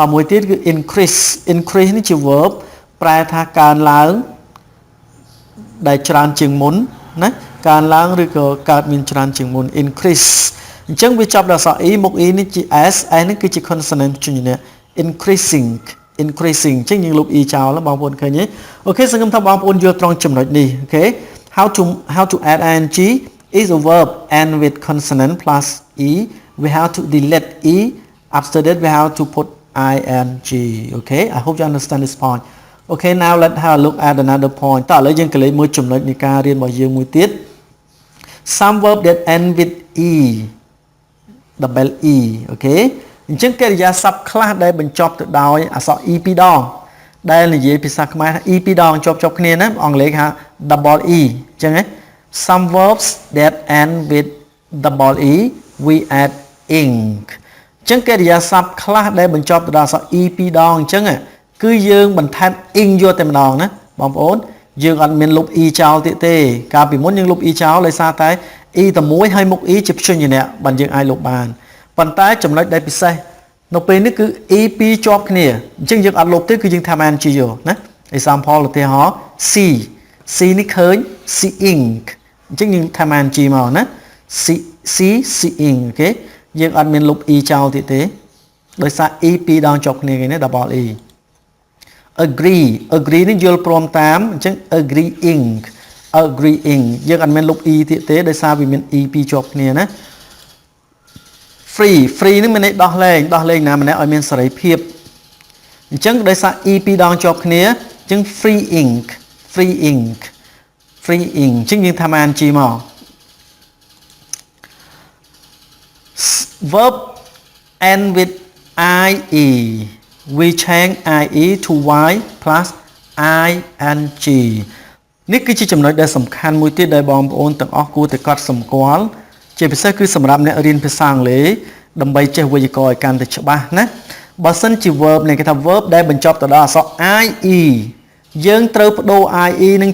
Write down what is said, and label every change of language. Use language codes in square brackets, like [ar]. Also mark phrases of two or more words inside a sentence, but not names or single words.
[km] មួយទៀតគឺ increase នេះជា verb ប្រែថាកើនឡើងដែលច្រើនជាងមុនណាកើនឡើងឬក៏កើតមានច្រើនជាងមុន increase អញ្ចឹងវា ចាប់ដល់អក្សរ e មុខ e នេះជា s នេះគឺជា consonant ព្យញ្ជនៈ increasing អញ្ចឹងយើងលុប e ចោលបងប្អូនឃើញទេអូខេសង្ឃឹមថាបងប្អូនយល់ត្រង់ចំណុចនេះអូខេ [en] how to add ing is a verb end with consonant plus e we have to delete e after that we have to put ing okay I hope you understand this point okay now let's have a look at another point [km] តោះឥឡូវយើងកលេចមួយចំណុចនៃការរៀនរបស់យើងមួយទៀត [en] some verb that end with e double e okay [km] អញ្ចឹងកិរិយាសព្ទខ្លះដែលបញ្ចប់ទៅដោយអក្សរ e ពីរដងដែលនិយាយភាសាខ្មែរថា e ពីរដងជាប់គ្នាណាអង់គ្លេសហៅ [en] double e [km] អញ្ចឹងណា [en] some verbs that end with double e we add ing [km] អញ្ចឹងកិរិយាសព្ទខ្លះដែលបញ្ចប់ទៅដោយអក្សរ e ពីរដងអញ្ចឹងគឺយើងបន្ថែម ing យកតែម្ដងណាបងប្អូនយើងអត់មានលុប e ចោលទៀតទេកាលពីមុនយើងលុប e ចោលដោយសារតែ e តែមួយហើយមុខ e ជាព្យញ្ជនៈបានយើងអាចលុបបានប៉ុន្តែចំណុចដែលពិសេសនៅពេលនេះគឺ e ពីរជាប់គ្នាអញ្ចឹងយើងអត់លុបទេគឺយើងថា ing យកណា example ឧទាហរណ៍ c នេះឃើញ seeing អញ្ចឹងយើងថា ing មកណា seeing អូខេយើងអត់មានលុប e ចោលទៀតទេដោយសារ e ពីរដងជាប់គ្នាគេណា [en] double e [km] agree នេះយល់ព្រមតាមអញ្ចឹង agreeing យើងអត់មានលុប e ទៀតទេដោយសារវាមាន e ពីរជាប់គ្នាណា free នេះមានន័យដោះលែងណាម្នាក់ឲ្យមានសេរីភាពអញ្ចឹងដោយសារ e ពីរដងជាប់គ្នាអញ្ចឹង freeing អញ្ចឹងយើងថា ing មក [en] verb end with ie we change ie to y plus ing [km] នេះគឺជាចំណុចដែលសំខាន់មួយទៀតដែលបងប្អូនទាំងអស់គួរតែកត់សម្គាល់ជាពិសេសគឺសម្រាប់អ្នករៀនភាសាអង់គ្លេសដើម្បីចេះវេយ្យាករណ៍ឲ្យកាន់តែ ច្បាស់ណាបើសិនជា verb នេះគេថា verb ដែលបញ្ចប់ទៅដល់អក្សរ ie យើងត្រូវបដូរ ie នឹង